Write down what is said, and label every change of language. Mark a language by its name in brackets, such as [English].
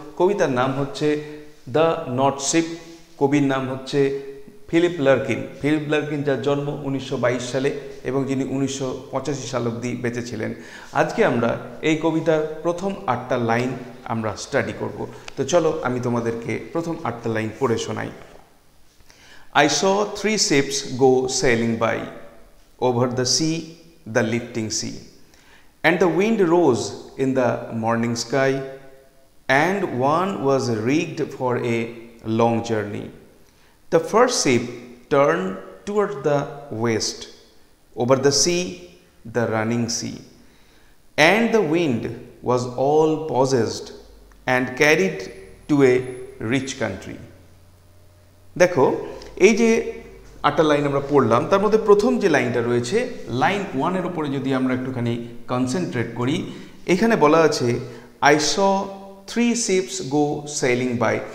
[Bangla] কবিতার নাম হচ্ছে দ্য নট শিপ। কবির নাম হচ্ছে ফিলিপ লার্কিন। ফিলিপ লার্কিন, যার জন্ম 1922 সালে এবং যিনি 1985 সাল অবধি বেঁচে ছিলেন। আজকে আমরা এই কবিতার প্রথম 8টা লাইন আমরা স্টাডি করব। তো চলো আমি তোমাদেরকে প্রথম 8টা লাইন পড়ে শোনাই। [English] I saw 3 ships go sailing by, over the sea, the lifting sea, and the wind rose in the morning sky, and one was rigged for a long journey. The first ship turned toward the west, over the sea, the running sea, and the wind was all possessed and carried to a rich country. [Bangla] দেখো, এই যে 8টা line আমরা পড়লাম, তার মধ্যে প্রথম যে লাইনটা রয়েছে, লাইন 1-এর উপরে যদি আমরা একটুখানি কনসেন্ট্রেট করি, এখানে বলা আছে [English] I saw 3 ships go sailing by.